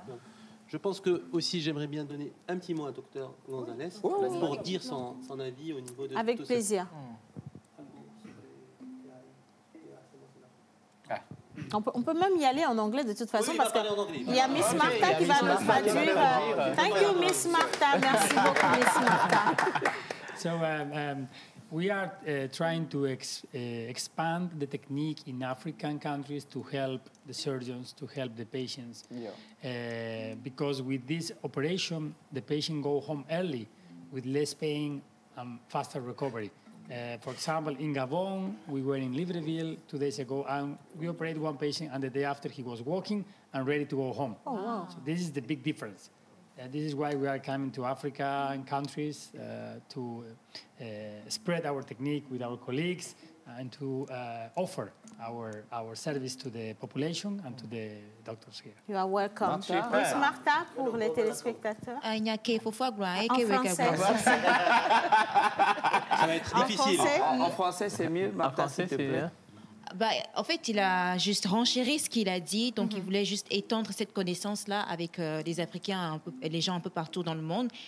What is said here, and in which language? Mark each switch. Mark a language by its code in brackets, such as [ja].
[fr] Donc, je pense que aussi j'aimerais bien donner un petit mot à Dr Gonzalez pour dire son avis au niveau de... Avec plaisir. On peut même y aller en anglais de toute façon parce qu'il y a Miss Martha qui va nous traduire. [en] Thank you, Miss Martha. [fr] Merci beaucoup, [en] Miss Martha. So we are trying to expand the technique in African countries to help the surgeons, to help the patients. Because with this operation, the patient go home early with less pain and faster recovery. For example, in Gabon, we were in Libreville 2 days ago, and we operated one patient, and the day after he was walking and ready to go home. Oh, wow. So this is the big difference. This is why we are coming to Africa and countries to spread our technique with our colleagues and to offer our service to the population and to the doctors here. You are welcome. [fr] Miss Martha, pour les téléspectateurs. En français. Ça va être difficile. En français, c'est mieux. Martha, s'il te plaît. Bah, en fait, il a juste renchéri ce qu'il a dit. Donc, il voulait juste étendre cette connaissance-là avec les Africains, les gens un peu partout dans le monde.